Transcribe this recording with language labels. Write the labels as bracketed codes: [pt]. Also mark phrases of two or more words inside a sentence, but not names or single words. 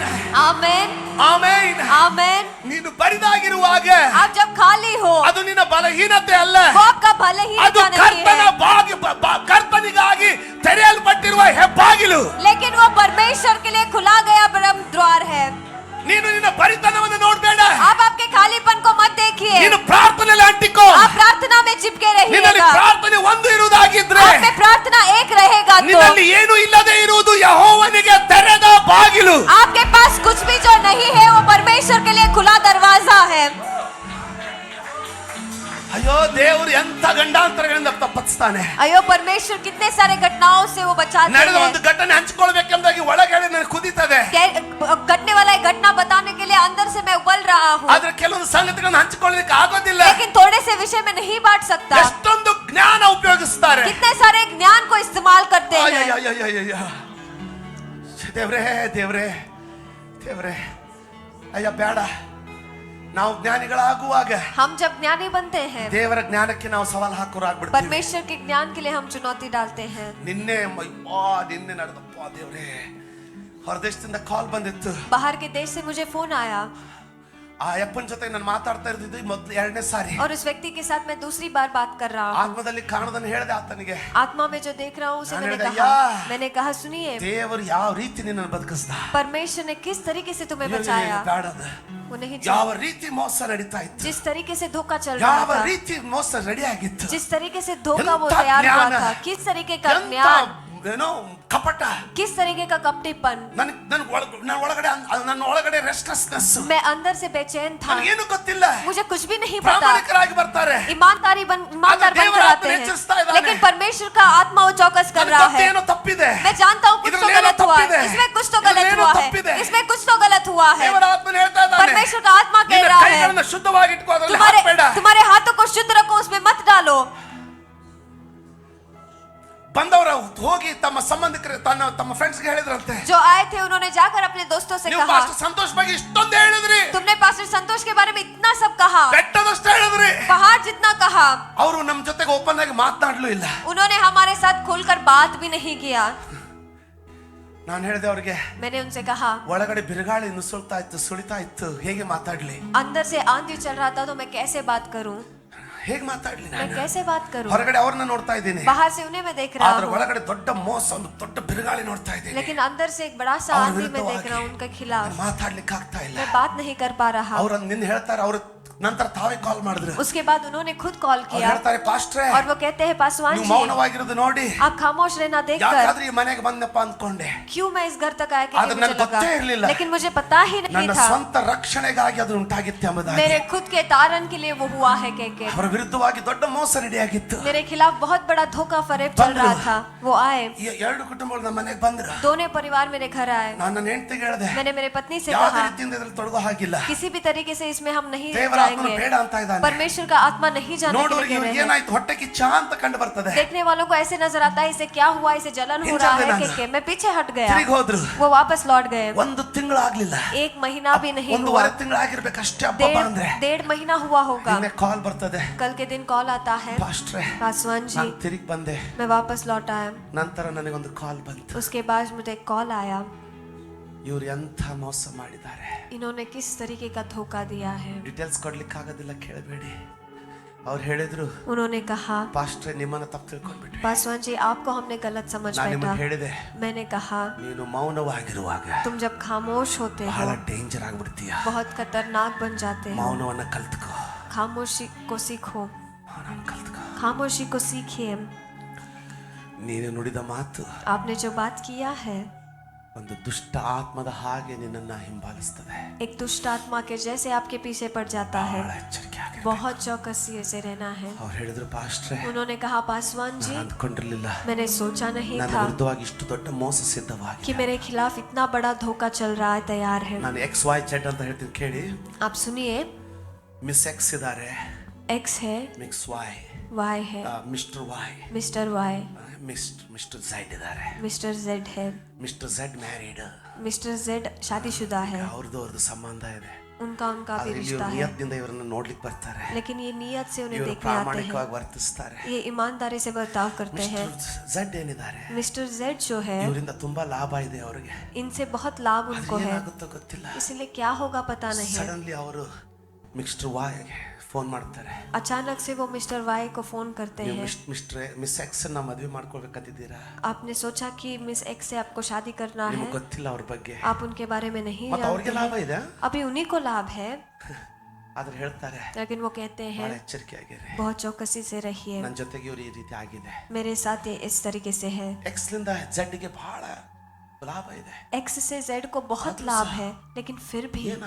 [hi] आमेन [kn] ಆಮೆನ್. [hi] आमेन। [kn] ನೀನು ಬರಿದಾಗಿರುವಾಗ [hi] आप जब खाली हो [kn] ಅದು ನಿನ್ನ ಬಲಹೀನತೆ ಅಲ್ಲ, [hi] वो आपका [kn] ಅದು [hi] बलहीनता नहीं [kn] ಕರ್ತನ [hi] है, [kn] ಕರ್ತನಿಗಾಗಿ ತೆರೆಯಲ್ಪಟ್ಟಿರುವ ಹೆಬ್ಬಾಗಿಲು. [hi] लेकिन वो परमेश्वर के लिए खुला गया ब्रह्म द्वार है। [kn] ನೀನು ನಿನ್ನ ಬರಿತನವನ್ನು ನೋಡಬೇಡ, [hi] आप आपके खालीपन को मत देखिए, [kn] ನೀನು ಪ್ರಾರ್ಥನೆಯಲ್ಲಿ ಅಂಟಿಕೋ. [hi] आप प्रार्थना में चिपके [kn] ನಿನ್ನಲ್ಲಿ [hi] रहिएगा, [kn] ಪ್ರಾರ್ಥನೆ ಒಂದು ಇರುವುದಾಗಿದ್ರೆ [hi] आप में प्रार्थना एक रहेगा तो [kn] ನಿನ್ನಲ್ಲಿ ಏನು ಇಲ್ಲದೆ ಇರುವುದು ಯೆಹೋವನಿಗೆ ತೆರೆದ ಬಾಗಿಲು. [hi] आपके पास कुछ भी जो नहीं है वो परमेश्वर के लिए खुला दरवाजा है। [kn] ಅಯ್ಯೋ ಅಯ್ಯೋ ದೇವರು ಎಂತ ಗಂಡಾಂತರಗಳಿಂದ ತಪ್ಪಿಸ್ತಾನೆ. [hi] अयो परमेश्वर कितने सारे घटनाओं से वो बचाते [kn] ನಡೆದ [hi] हैं. [kn] ಒಂದು ಘಟನೆ ಹಂಚಿಕೊಳ್ಬೇಕೆಂಬುದಾಗಿ ಒಳಗಡೆ ನನಗೆ ಕುದೀತದೆ. [hi] घटने वाला एक घटना बताने के लिए अंदर से मैं उबल रहा हूँ, [kn] ಆದ್ರೆ ಕೆಲವೊಂದು ಸಂಗತಿಗಳನ್ನು ಹಂಚಿಕೊಳ್ಳಲಿಕ್ಕೆ ಆಗೋದಿಲ್ಲ. [hi] लेकिन थोड़े से विषय में नहीं बांट सकता. [kn] ಎಷ್ಟೊಂದು ಜ್ಞಾನ ಉಪಯೋಗಿಸ್ತಾರೆ. [hi] कितने सारे ज्ञान को इस्तेमाल करते हैं. [kn] ಅಯ್ಯಯ್ಯಯ್ಯಯ್ಯಯ್ಯ. ದೇವ್ರೇ ದೇವ್ರೇ ದೇವ್ರೇ, ಅಯ್ಯ ಬೇಡ. ನಾವು ಜ್ಞಾನಿಗಳಾಗುವಾಗ [hi] हम जब ज्ञानी बनते हैं, [kn] ದೇವರ ಜ್ಞಾನಕ್ಕೆ ನಾವು ಸವಾಲು ಹಾಕೋರಾಗ್ಬಿಡ್ತೀವಿ. [hi] परमेश्वर के ज्ञान के लिए हम चुनौती डालते हैं. [kn] ನಿನ್ನೆ ನಡೆದಪ್ಪ ದೇವ್ರೇ, ಹೊರದೇಶದಿಂದ ಕಾಲ್ ಬಂದಿತ್ತು. [hi] बाहर के देश से मुझे फोन आया [kn] ಆ ಅಪ್ಪನ ಜೊತೆ ನಾನು ಮಾತಾಡ್ತಾ ಇರ್ತಿದ್ದು ಮೊದಲು ಎರಡನೇ ಸಾರಿ. [hi] और उस व्यक्ति के साथ मैं दूसरी बार बात कर रहा हूँ. [kn] ಆತ್ಮದಲ್ಲಿ ಕಾಣೋದನ್ನು ಹೇಳಿದೆ ಆತನಿಗೆ. [hi] आत्मा में जो देख रहा हूँ उसे मैंने मैंने कहा सुनिए, [kn] ದೇವರು ಯಾವ ರೀತಿ ನಿನ್ನನ್ನು ಬದುಕಿಸ್ದ, [hi] परमेश्वर ने किस तरीके से तुम्हें बचाया. [kn] ಬೇಡದ [hi] वो नहीं [kn] ಯಾವ [hi] चाहिए. [kn] ರೀತಿ ಮೋಸ ನಡೀತಾ ಇತ್ತು, [hi] जिस तरीके से धोखा चल रहा [kn] ಯಾವ [hi] था, [kn] ರೀತಿ ಮೋಸ ರೆಡಿ ಆಗಿತ್ತು, [hi] जिस तरीके से धोखा वो [kn] ಎಂತ [hi] तैयार हुआ [kn] ಜ್ಞಾನ, [hi] था, किस तरीके का [kn] ಎಂತ [hi] ज्ञान, [kn] ಏನೋ ಕಪಟ, [hi] किस तरीके का कपटीपन. [kn] ನನ್ನ ಒಳಗಡೆ ರೆಸ್ಟ್ಲೆಸ್ನೆಸ್, [hi] मैं अंदर से बेचैन था, [kn] ನನಗೇನು ಗೊತ್ತಿಲ್ಲ. [hi] मुझे कुछ भी नहीं पता. [kn] ಪ್ರಾಮಾಣಿಕರಾಗಿ ಬರ್ತಾರೆ. [hi] ईमानदार बनकर आते हैं, लेकिन परमेश्वर का आत्मा वो चौकस कर रहा है. [kn] ಏನೋ ತಪ್ಪಿದೆ, [hi] मैं जानता हूँ कुछ तो गलत हुआ है, इसमें कुछ तो गलत हुआ है, इसमें कुछ तो गलत हुआ है. [kn] ದೇವರ ಆತ್ಮನ ಹೇಳ್ತಾ ಇದ್ದಾನೆ, [hi] परमेश्वर का आत्मा कह रहा है, [kn] ಕೈಗಳನ್ನು ಶುದ್ಧವಾಗಿ ಇಟ್ಕೋ, ಅದರಲ್ಲಿ ಹಾಕಬೇಡ. [hi] तुम्हारे हाथों को शुद्ध रखो, उसमें मत डालो. [kn] ಬಂದವರು ಹೋಗಿ ತಮ್ಮ ಸಂಬಂಧಿಕರು ತಮ್ಮ ಫ್ರೆಂಡ್ಸ್ ಗೆ ಹೇಳಿದ್ರಂತೆ, [hi] जो आए थे उन्होंने जाकर अपने दोस्तों से [kn] ನೀವು [hi] कहा, [kn] ಪಾಸ್ಟರ್ ಸಂತೋಷ್ ಬಗ್ಗೆ ಇಷ್ಟೊಂದು ಹೇಳಿದ್ರಿ, [hi] तुमने पास्टर संतोष के बारे में इतना सब कहा, [kn] ಬೆಟ್ಟದಷ್ಟು ಹೇಳಿದ್ರಿ. [hi] पहाड़ जितना कहा. [kn] ಅವರು ನಮ್ಮ ಜೊತೆಗೆ ಓಪನ್ ಆಗಿ ಮಾತನಾಡಲೂ ಇಲ್ಲ. [hi] उन्होंने हमारे साथ खुलकर बात भी नहीं किया. [kn] ನಾನು ಹೇಳಿದೆ ಅವ್ರಿಗೆ, [hi] मैंने उनसे कहा, [kn] ಒಳಗಡೆ ಬಿರುಗಾಳಿ ನುಸುಳ್ತಾ ಇತ್ತು, ಸುಳಿತಾ ಇತ್ತು, ಹೇಗೆ ಮಾತಾಡ್ಲಿ, [hi] अंदर से आंधी चल रहा था, तो मैं कैसे बात करूं, [kn] ಹೇಗೆ ಮಾತಾಡ್ಲಿ, [hi] मैं कैसे बात करूं. [kn] ಹೊರಗಡೆ ಅವ್ರನ್ನ ನೋಡ್ತಾ ಇದ್ದೀನಿ, [hi] बाहर से उन्हें मैं देख रहा [kn] ಆದ್ರೆ [hi] हूं, [kn] ಒಳಗಡೆ ದೊಡ್ಡ ಮೋಸ, ಒಂದು ದೊಡ್ಡ ಬಿರುಗಾಳಿ ನೋಡ್ತಾ ಇದ್ದೀನಿ. [hi] लेकिन अंदर से एक बड़ा सा और आंधी मैं [kn] विरुद्धವಾಗಿ [hi] देख रहा हूं उनके खिलाफ. [kn] ಮಾತಾಡ್ಲಿಕ್ಕೆ ಆಗ್ತಾ ಇಲ್ಲ. [hi] मैं बात नहीं कर पा रहा. [kn] ಅವ್ರು ನಿನ್ನ ಹೇಳ್ತಾರೆ, ಅವ್ರು ನಂತರ ತಾವೇ ಕಾಲ್ ಮಾಡಿದ್ರು. [hi] उसके बाद उन्होंने खुद कॉल [kn] ಅವ್ರು [hi] किया [kn] ಹೇಳ್ತಾರೆ, ಪಾಸ್ಟ್ರೇ [hi] और वो कहते हैं, पासवान [kn] ನೀವು [hi] जी [kn] ಮೌನವಾಗಿರೋದು ನೋಡಿ [hi] आप खामोश रहना देखकर [kn] ಯಾಕಾದ್ರೂ ಈ ಮನೆಗೆ ಬಂದಪ್ಪ ಅಂದ್ಕೊಂಡೆ, [hi] क्यों मैं इस घर तक आया कि [kn] ಆದ್ರೆ [hi] मुझे [kn] ನನಗೆ [hi] लगा, [kn] ಗೊತ್ತೇ ಇರಲಿಲ್ಲ, [hi] लेकिन मुझे पता ही नहीं [kn] ನನ್ನ [hi] था [kn] ಸ್ವಂತ ರಕ್ಷಣೆಗಾಗಿ ಅದು ಉಂಟಾಗಿತ್ತು ಎಂಬುದಾಗಿ. [hi] मेरे खुद के तारण के लिए वो हुआ है कह के. [kn] ಅವರ ವಿರುದ್ಧವಾಗಿ ದೊಡ್ಡ ಮೋಸ ರೆಡಿ ಆಗಿತ್ತು. [hi] मेरे खिलाफ बहुत बड़ा धोखा फरेब चल रहा था. वो आए, [kn] ಎರಡು ಕುಟುಂಬಗಳು ನಮ್ಮ ಮನೆಗೆ ಬಂದ್ರು. [hi] दोनों परिवार मेरे घर आए. [kn] ನಾನು ನನ್ನ ಹೆಂಡತಿಗೆ ಹೇಳಿದೆ, [hi] मैंने मेरे पत्नी से [kn] ಯಾವುದೇ [hi] कहा, [kn] ರೀತಿಯಿಂದ ಇದ್ರಲ್ಲಿ ತೊಡಗೋ ಹಾಗಿಲ್ಲ, [hi] किसी भी तरीके से इसमें हम नहीं [kn] ದೇವರ ಆತ್ಮನು [hi] जाएंगे. [kn] ಬೇಡ ಅಂತ ಇದ್ದಾನೆ. [hi] परमेश्वर का आत्मा नहीं जाने के [kn] ನೋಡೋರಿಗೆ [hi] लिए कह [kn] ಇವ್ರಿಗೆ [hi] रहे हैं. [kn] ಏನಾಯ್ತು, ಹೊಟ್ಟೆ ಕಿಚ್ಚ ಅಂತ ಕಂಡು ಬರ್ತದೆ. [hi] देखने वालों को ऐसे नजर आता है, इसे क्या हुआ, इसे जलन हो रहा है कह के. मैं पीछे हट गया, [kn] ತಿರುಗಿ ಹೋದ್ರು. [hi] वो वापस लौट गए. [kn] ಒಂದು ತಿಂಗಳು ಆಗ್ಲಿಲ್ಲ, [hi] एक महीना भी नहीं हुआ, [kn] ಒಂದೂವರೆ ತಿಂಗಳು ಆಗಿರ್ಬೇಕು ಅಷ್ಟೇ ಹಬ್ಬ ಅಂದ್ರೆ. [hi] डेढ़ महीना हुआ होगा. [kn] ನಿನ್ನೆ ಕಾಲ್ ಬರ್ತದೆ, [hi] कल के दिन कॉल आता है, [kn] ಪಾಸ್ಟ್ರೇ [hi] पासवान जी [kn] ನಾನು ತಿರುಗಿ ಬಂದೆ. [hi] मैं वापस लौट आया. [kn] ನಂತರ ನನಗೊಂದು ಕಾಲ್ ಬಂತು, [hi] उसके बाद मुझे कॉल आया, [kn] ಇವ್ರು ಎಂಥ ಮೋಸ ಮಾಡಿದ್ದಾರೆ, [hi] इन्होंने किस तरीके का धोखा दिया है. [kn] ಡೀಟೇಲ್ಸ್ ಕೊಡ್ಲಿಕ್ಕೆ ಆಗೋದಿಲ್ಲ, ಕೇಳಬೇಡಿ. ಅವ್ರು ಹೇಳಿದ್ರು, [hi] उन्होंने कहा, [kn] ಪಾಸ್ಟ್ರೇ ನಿಮ್ಮನ್ನ ತಪ್ಪು ತಿಳ್ಕೊಂಡ್ಬಿಟ್ವಿ, [hi] पासवान जी आपको हमने गलत समझ [kn] ನಾನು [hi] बैठा. [kn] ನಿಮಗೆ ಹೇಳಿದೆ, [hi] मैंने कहा, [kn] ನೀನು ಮೌನವಾಗಿರುವಾಗ [hi] तुम जब खामोश होते हो [kn] ಬಹಳ ಡೇಂಜರ್ ಆಗ್ಬಿಡ್ತೀಯ. [hi] बहुत खतरनाक बन जाते हो. [kn] ಮೌನವನ್ನ ಕಲ್ತ್ಕೋ, [hi] खामोशी को सीखो, [kn] ಮೌನವನ್ನ ಕಲ್ತ್ಕೋ. [hi] खामोशी को सीखिए. [kn] ನೀನು ನುಡಿದ ಮಾತು [hi] आपने जो बात किया है [kn] ಒಂದು ದುಷ್ಟ ಆತ್ಮದ ಹಾಗೆ ನಿನ್ನನ್ನ ಹಿಂಬಾಲಿಸ್ತದೆ. [hi] एक दुष्ट आत्मा के जैसे आपके पीछे पड़ जाता है. [kn] ಬಹಳ ಎಚ್ಚರಿಕೆ ಆಗಿರ್ಬೇಕು. [hi] बहुत चौकसी से रहना है. [kn] ಅವ್ರು ಹೇಳಿದ್ರು, ಪಾಸ್ಟ್ರೇ [hi] उन्होंने कहा, पासवान जी [kn] ನಾನು ಅಂದ್ಕೊಂಡಿರ್ಲಿಲ್ಲ [hi] मैंने सोचा नहीं [kn] ನನ್ನ [hi] था [kn] ವಿರುದ್ಧವಾಗಿ ಇಷ್ಟು ದೊಡ್ಡ ಮೋಸ ಸಿದ್ಧವಾಗಿ. [hi] कि मेरे खिलाफ इतना बड़ा धोखा चल रहा है, तैयार है. [kn] ನಾನು XY Z ಅಂತ ಹೇಳ್ತೀನಿ ಕೇಳಿ. [hi] आप सुनिए, [kn] ಮಿಸ್ ಎಕ್ಸ್ ಇದ್ದಾರೆ, [hi] एक्स है, [kn] ಮಿಕ್ಸ್ ವೈ, [hi] वाई है, [kn] ಮಿಸ್ಟರ್ ವೈ, [hi] मिस्टर वाई, [kn] ಮಿಸ್ಟರ್ ಝೆಡ್ ಇದ್ದಾರೆ. [hi] मिस्टर जेड है. [kn] ಮಿಸ್ಟರ್ ಝೆಡ್ ಮ್ಯಾರಿಡ್, [hi] मिस्टर जेड शादीशुदा है. [kn] ಅವ್ರದ್ದು ಸಂಬಂಧ ಇದೆ. [hi] उनका भी [kn] ಆದ್ರೆ [hi] रिश्ता [kn] ಇವ್ರು [hi] है, [kn] ನಿಯತ್ನಿಂದ ಇವರನ್ನ ನೋಡ್ಲಿಕ್ಕೆ ಬರ್ತಾರೆ, [hi] लेकिन ये नियत से उन्हें [kn] ಇವರು [hi] देखने आते हैं. [kn] ಪ್ರಾಮಾಣಿಕವಾಗಿ ವರ್ತಿಸ್ತಾರೆ. [hi] ये ईमानदारी से बर्ताव करते हैं. [kn] ಮಿಸ್ಟರ್ ಝೆಡ್ ಏನಿದ್ದಾರೆ, [hi] मिस्टर जेड जो है, [kn] ಇವರಿಂದ ತುಂಬಾ ಲಾಭ ಇದೆ ಅವ್ರಿಗೆ, [hi] इनसे बहुत लाभ उनको है, [kn] ಏನಾಗುತ್ತೋ ಗೊತ್ತಿಲ್ಲ. [hi] इसलिए क्या होगा पता नहीं. [kn] ಸಡನ್ಲಿ ಅವರು ಮಿಸ್ಟರ್ ವಾಯ್ಗೆ ಫೋನ್ ಮಾಡ್ತಾರೆ, [hi] अचानक से वो मिस्टर वाई को फोन करते [kn] ನೀವು [hi] हैं. [kn] ಮಿಸ್ ಎಕ್ಸ್ ನ ಮದುವೆ ಮಾಡ್ಕೊಳ್ಬೇಕಂತಿದ್ದೀರಾ, [hi] आपने सोचा कि मिस एक्स से आपको शादी करना है, [kn] ನಿಮ್ಗೆ ಗೊತ್ತಿಲ್ಲ ಅವ್ರ ಬಗ್ಗೆ, [hi] आप उनके बारे में नहीं [kn] ಮತ್ತೆ ಅವ್ರಿಗೆ [hi] जानते [kn] ಲಾಭ [hi] हैं. [kn] ಇದೆ. [hi] अभी उन्हीं को लाभ है, [kn] ಆದ್ರೆ ಹೇಳ್ತಾರೆ, [hi] लेकिन वो कहते [kn] ಬಹಳ [hi] हैं [kn] ಎಚ್ಚರಿಕೆ ಆಗಿರಿ, [hi] बहुत चौकसी से रहिए, [kn] ನನ್ನ ಜೊತೆಗೆ ಇವ್ರು ಈ ರೀತಿ ಆಗಿದೆ. [hi] मेरे साथ ये इस तरीके से है. [kn] ಎಕ್ಸ್ ಲಿಂದ ಝೆಡ್ ಗೆ ಬಹಳ ಲಾಭ ಇದೆ. [hi] एक्स से जेड को बहुत लाभ है, लेकिन फिर भी